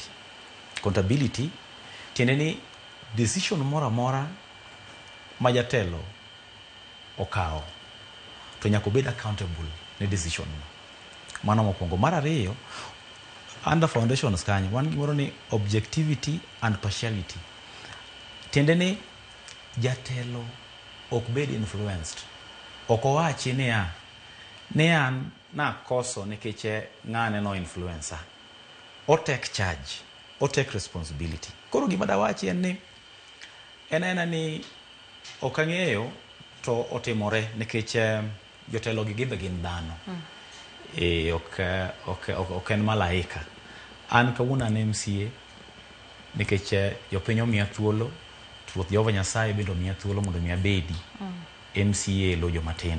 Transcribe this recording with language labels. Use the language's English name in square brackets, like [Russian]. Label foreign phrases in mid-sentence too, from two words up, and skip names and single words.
[Luo (Kenya and Tanzania)] Accountability tiende ni decision mora mora ma jatelo okawo to nyaka bed accountable ne decision no. Mano mokwongo. Mar ariyo, [English] under foundations [Luo (Kenya and Tanzania)] kanyo wan gimoro ni [English] objectivity and partiality. [Luo (Kenya and Tanzania)] Tiende ni jatelo ok bed influenced. Ok owachi ne an na koso nikech ng'ane no influencer. O [English] take charge, [Luo (Kenya and Tanzania)] o [English] take responsibility. [Luo (Kenya and Tanzania)] Koro gima da wachi en ni ni ok ang'eyo to otimore nikech jotelo gi gibe gin dhano. Ok en malaika. An kawuono an MCA nikech jopiny omiya thuolo, Ruoth Jehova Nyasaye bendo omiya thuolo mondo mi abedi MCA lo joma tindo.